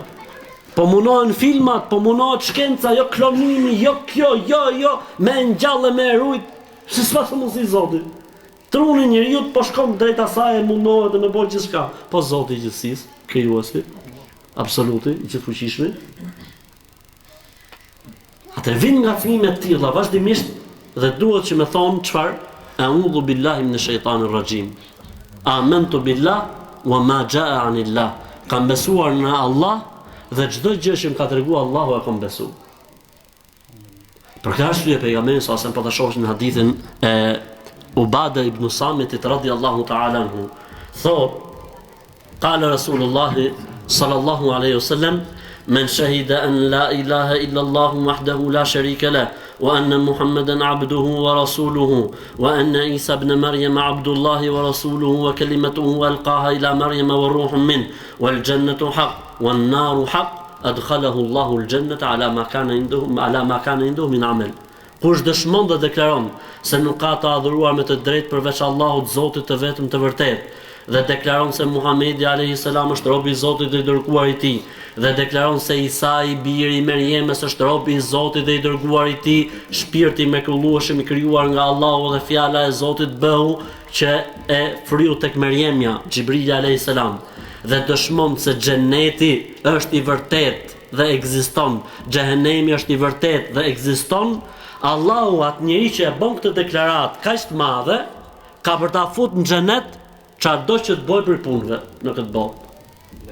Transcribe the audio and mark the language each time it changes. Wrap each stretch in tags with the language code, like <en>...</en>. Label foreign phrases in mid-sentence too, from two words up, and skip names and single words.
<sq>Po munohen filmat, po munohet shkenca, jo klonimi, jo kjo, jo, me ngjallë me rujt, se s'ka mundësi Zoti. Truni njeriu po shkon drejt asaj e mundohet të më bëjë gjithçka. Po Zoti i gjithësisë, krijuesi, absoluti, i gjithfuqishmi. Atë vin nga fëmijë të tilla vazhdimisht dhe duhet që më thon çfarë?</sq> <ar>أعوذ بالله من الشيطان الرجيم. آمنت بالله وما جاء عن الله.</ar> <sq>Kam besuar në Allah dhe çdo gjë që më ka treguar Allahu e kam besuar. Për këtë arsye pejgamberi sa po ta shohim në hadithin e Ubada ibn Samitit</sq> <ar>رضي الله تعالى عنه,</ar> <sq>thot,</sq> <ar>قال رسول الله صلى الله عليه وسلم من شهد أن لا إله إلا الله وحده لا شريك له وأن محمدا عبده ورسوله وأن عيسى ابن مريم عبد الله ورسوله وكلمته ألقاها إلى مريم وروح من والجنة حق والنار حق أدخله الله الجنة على ما كان عنده من عمل.</ar> <sq>Kush dëshmon dhe deklaron se nuk ka të adhuruar me të drejtë përveç Allahut, Zotit të vetëm të vërtetë, dhe deklaron se Muhamedi</sq> <ar>عليه السلام</ar> <sq>është robi i Zotit dhe i dërguar i tij, dhe deklaron se Isa i biri i Merjemës është robi i Zotit dhe i dërguar i tij, shpirti i mrekullueshëm i krijuar nga Allahu dhe fjala e Zotit bëhu që e fryu tek Merjemja, Xhibrili</sq> <ar>عليه السلام,</ar> <sq>dhe dëshmon se xheneti është i vërtetë dhe ekziston, xhehenemi është i vërtetë dhe ekziston, Allahu atë njeri që e bën këtë deklarat kaq të madhe, ka për ta fut në xhenet çfarëdo që të bëj për punëve në këtë botë.</sq>